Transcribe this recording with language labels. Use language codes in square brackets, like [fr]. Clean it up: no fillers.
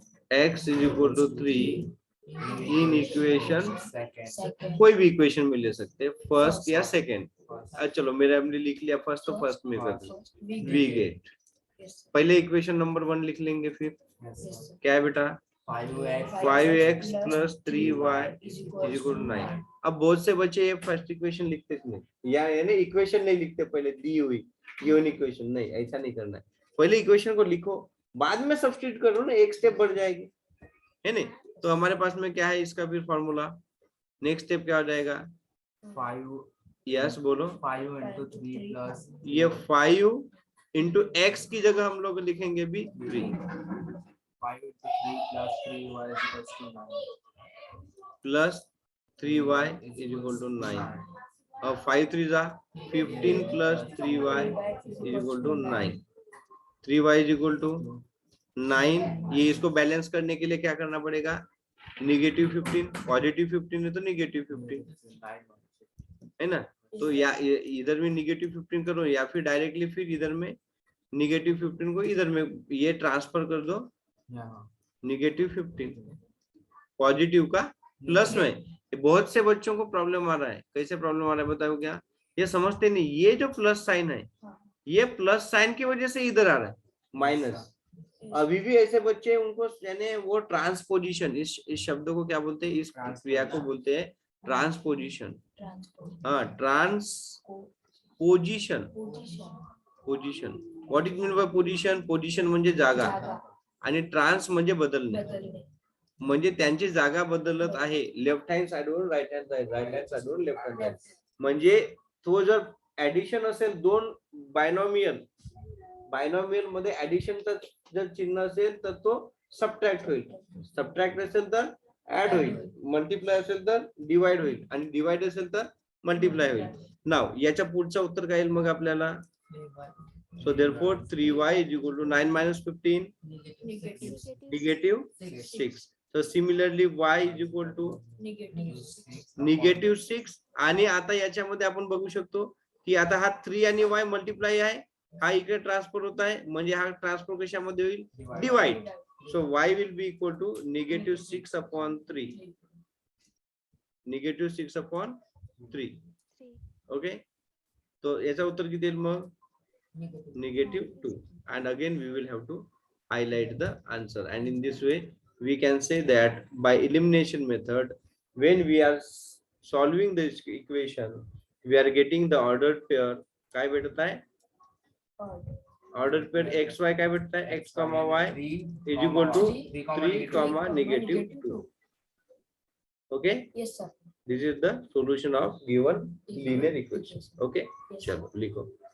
[en] x is equal to 3 in equation, second. [hi] कोई भी equation में ले सकते हैं, फर्स्ट या सेकंड. चलो मेरा हमने लिख लिया फर्स्ट, तो फर्स्ट में कर दो. [en] We get. [hi] पहले इक्वेशन नंबर 1 लिख लेंगे. फिर क्या है बेटा, [en] 5x plus 3y is equal to 9. [hi] अब बहुत से बच्चे ये फर्स्ट इक्वेशन लिखते नहीं, या यानी इक्वेशन नहीं लिखते, पहले दी हुई गिवन इक्वेशन. नहीं, ऐसा नहीं करना है. पहले इक्वेशन को लिखो, बाद में सब्स्टिट्यूट करो ना, एक स्टेप बढ़ जाएगी, है नहीं. तो हमारे पास में क्या है इसका फिर फॉर्मूला. नेक्स्ट स्टेप क्या हो जाएगा. 5 यस बोलो. [en] 5 into 3 plus [hi] ये 5 into x की जगह हम लोग लिखेंगे भी 3 [en] 5 into 3 plus 3y is equals to 9. plus 3y is equal to 9. और 5 3 जा 15 plus 3y is equal to 9. 3y is equal to 9. [hi] ये इसको बैलेंस करने के लिए क्या करना पड़ेगा, -15. पॉजिटिव 15 है तो -15 है ना. तो या इधर में -15 करो, या फिर डायरेक्टली फिर इधर में -15 को इधर में ये ट्रांसफर कर दो. -15 पॉजिटिव का प्लस में. बहुत से बच्चों को प्रॉब्लम आ रहा है. कैसे प्रॉब्लम आ रहा है बताओ. क्या ये समझते नहीं, ये जो प्लस साइन है, ये प्लस साइन की वजह से इधर आ रहा है माइनस. अभी भी ऐसे बच्चे हैं, उनको यानी वो ट्रांसपोजिशन, इस शब्द को क्या बोलते हैं, इस क्रिया को बोलते हैं ट्रांसपोजिशन. हाँ, transposition. [en] Position, what it mean by position. [mr] Position म्हणजे जागा, आणि ट्रान्स म्हणजे बदलणे. म्हणजे त्यांची जागा बदलत आहे, left hand साइडवरून right hand side, right hand साइडवरून left hand side. म्हणजे तो जर ऍडिशन असेल, दोन बायनॉमियल मध्ये ऍडिशनचं जर चिन्ह असेल तर तो सबट्रॅक्ट होईल. सबट्रॅक्ट असेल तर ऍड होईल, मल्टिप्लाय असेल तर डिवाइड होईल, आणि डिवाइड असेल तर मल्टिप्लाय होईल. नाव याच्या पुढचं उत्तर काय येईल मग आपल्याला. [en] So therefore 3y is equal to 9 minus 15 -6. So similarly y is equal to -6. [mr] आणि आता याच्यामध्ये आपण बघू शकतो की आता हा 3 आणि y मल्टिप्लाय आहे, हा इकडे ट्रान्सफर होत आहे, म्हणजे हा ट्रान्सफर कशामध्ये होईल, divide. [en] So y will be equal to -6/3. -6/3. [mr] Okay, तो याचा उत्तर किती येईल मग, -2. [en] And again we will have to highlight the answer, and in this way we can say that by elimination method when we are solving this equation, we are getting the ordered pair. [mr] काय भेटत आहे? Order pair x Y काय भेटत आहे? [en] X comma y is equal to 3 comma -2. Okay, Yes, sir. This is the solution of given linear equation. Okay, [hi] चलो लिखो.